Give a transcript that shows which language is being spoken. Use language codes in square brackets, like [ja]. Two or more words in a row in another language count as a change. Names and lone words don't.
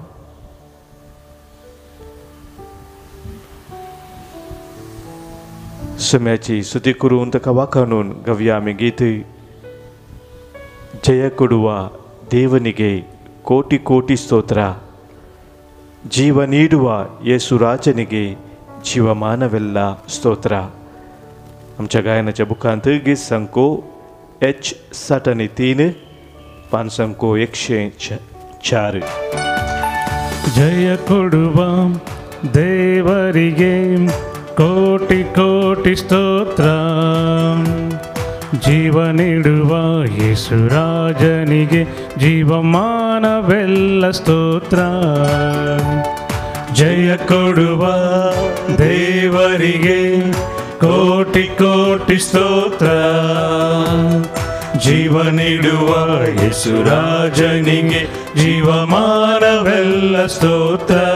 [kok] सोम्याची स्तुती करून ताका वाखाणून गावया आमी गीत. [kn] ಜಯ ಕೊಡುವ ದೇವನಿಗೆ ಕೋಟಿ ಕೋಟಿ ಸ್ತೋತ್ರ, ಜೀವ ನೀಡುವ ಯೇಸುರಾಜನಿಗೆ ಜೀವಮಾನವೆಲ್ಲ ಸ್ತೋತ್ರ. [kok] आमच्या गायनाच्या बुकांत गीत संको H73 पान संको 104. [kn] ಜಯ ಕೊಡುವ ದೇವರಿಗೆ ಕೋಟಿ ಕೋಟಿ ಸ್ತೋತ್ರ, ಜೀವ ನೀಡುವ ಯೇಸುರಾಜನಿಗೆ ಜೀವಮಾನವೆಲ್ಲ ಸ್ತೋತ್ರ. ಜಯ ಕೊಡುವ ದೇವರಿಗೆ ಕೋಟಿ ಕೋಟಿ ಸ್ತೋತ್ರ, ಜೀವ ನೀಡುವ ಯೇಸುರಾಜನಿಗೆ ಜೀವಮಾನವೆಲ್ಲ ಸ್ತೋತ್ರ.